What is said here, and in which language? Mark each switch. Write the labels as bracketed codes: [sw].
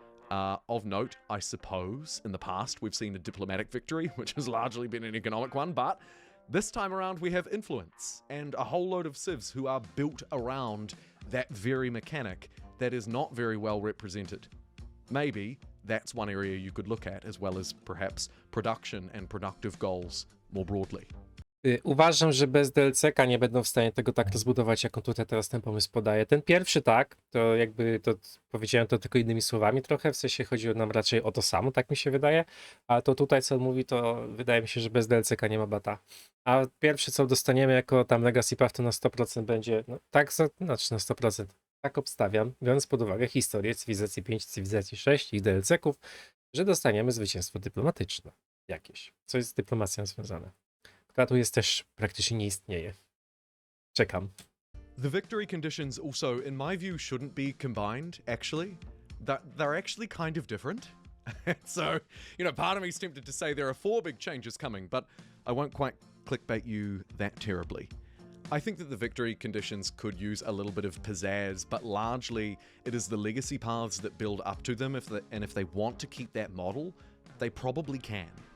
[en] Of note, I suppose, in the past we've seen a diplomatic victory, which has largely been an economic one, but this time around we have influence and a whole load of civs who are built around that very mechanic that is not very well represented. Maybe that's one area you could look at, as well as perhaps production and productive goals more broadly. [pl] Uważam, że bez DLC-ka nie będą w stanie tego tak rozbudować, jak on tutaj teraz ten pomysł podaje. Ten pierwszy tak, to jakby to powiedziałem to tylko innymi słowami trochę, w sensie chodziło nam raczej o to samo, tak mi się wydaje, a to tutaj co on mówi, to wydaje mi się, że bez DLC-ka nie ma bata. A pierwsze co dostaniemy jako tam Legacy Path to na 100% będzie, no tak, znaczy na 100%. Tak obstawiam, biorąc pod uwagę historię cywilizacji 5, cywilizacji 6 i DLC-ków, że dostaniemy zwycięstwo dyplomatyczne jakieś, coś z dyplomacją związane. Która tu jest też praktycznie nie istnieje. Czekam. [en] The victory conditions also, in my view, shouldn't be combined, actually. They're actually kind of different. So, part of me is tempted to say there are 4 big changes coming, but I won't quite clickbait you that terribly. I think that the victory conditions could use a little bit of pizzazz, but largely it is the legacy paths that build up to them, and if they want to keep that model, they probably can.